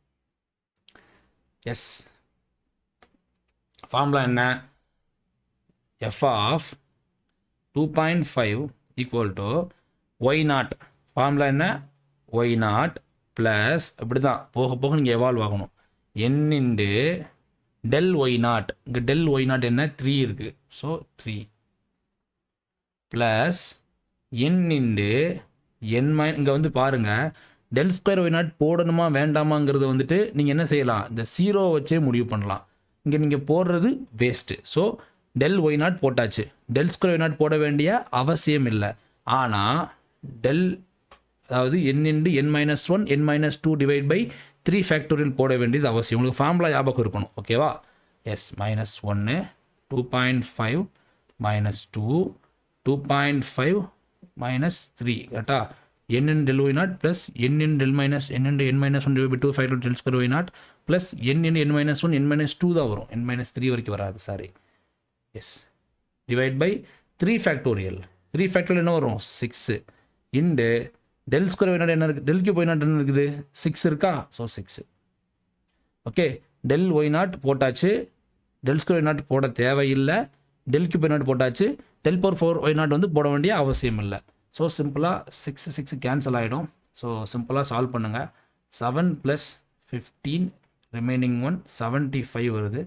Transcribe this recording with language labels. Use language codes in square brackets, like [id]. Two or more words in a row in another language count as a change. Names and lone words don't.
[ta] எஸ், ஃபார்முலா என்ன, [en] f of 2.5 equal to y0. [ta] ஃபார்முலா என்ன, [en] y0 plus [ta] இப்படி தான் போக போக நீங்கள் எவால்வ் ஆகணும். [en] n into del y0, [ta] இங்கே [en] del y0 [ta] என்ன 3 இருக்குது. ஸோ [en] 3 plus n into n [ta] இங்கே வந்து பாருங்கள் [en] del square y0 [ta] போடணுமா வேண்டாமாங்கிறது வந்துட்டு நீங்கள் என்ன செய்யலாம், இந்த 0 வச்சே முடிவு பண்ணலாம். இங்கே நீங்கள் போடுறது வேஸ்ட்டு. ஸோ [en] del y0 [ta] போட்டாச்சு. [en] del square y0 [ta] போட வேண்டிய அவசியம் இல்லை. ஆனால் del அதாவது [en] n into n minus 1 n minus 2 divide by 3 factorial [ta] போட வேண்டியது அவசியம். உங்களுக்கு ஃபார்முலா ஞாபகம் இருக்கணும். ஓகேவா? எஸ், [en] minus 1 2.5 minus 2 2.5 minus 3 [ta] கரெக்டா. [en] n in del y0 plus n in del minus n into n minus 1 divided by 2 factorial del square y0 plus n in n minus 1 n minus 2 [ta] தான் வரும். [en] n minus 3 [ta] வரைக்கும் வராது, சாரி. எஸ், [en] divide by 3 factorial. 3 factorial [ta] என்ன வரும், [en] 6 into del square y0 [ta] என்ன இருக்குது, [en] del cube y0 [ta] என்ன இருக்குது, 6 இருக்கா. ஸோ 6. ஓகே, [en] del y0 [ta] போட்டாச்சு, [en] del square y0 [ta] போட தேவையில்லை. [en] del cube y0 [ta] போட்டாச்சு, [en] del power 4 y0 [ta] வந்து போட வேண்டிய அவசியம் இல்லை. ஸோ சிம்பிளாக 6 கேன்சல் ஆகிடும். ஸோ சிம்பிளாக சால்வ் பண்ணுங்கள். 7 + 15 ரிமைனிங் 1 75 வருது.